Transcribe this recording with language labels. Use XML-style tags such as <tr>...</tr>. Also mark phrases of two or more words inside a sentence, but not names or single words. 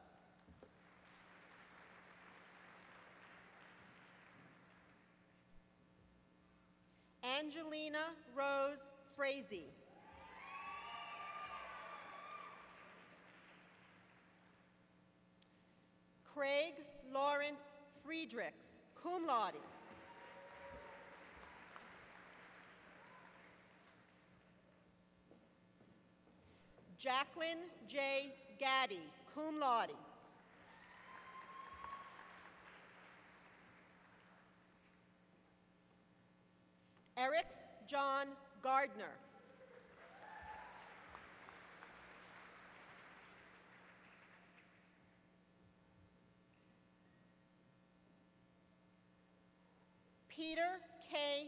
<en>Angelina Rose Frazee. Craig Lawrence Friedrichs,</en> <la>cum laude.</la> <en>Jacqueline J. Gaddy,</en> <la>cum laude.</la> <en>Eric John Gardner. Peter K.</en>